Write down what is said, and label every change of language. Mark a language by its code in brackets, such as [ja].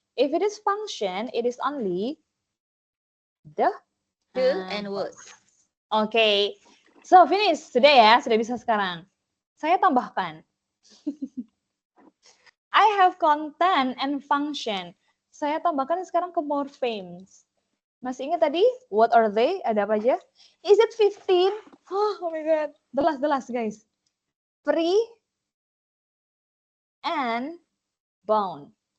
[en] If it is function, it is only the and was. Okay. [id] So finish sudah ya, sudah bisa sekarang. Saya tambahkan. [en] I have content and function. [id] Saya tambahkan sekarang ke morphemes. Masih ingat tadi? [en] What are they? [id] Ada apa aja? [en] Is it 15? Oh my God. The last guys. Free and bound.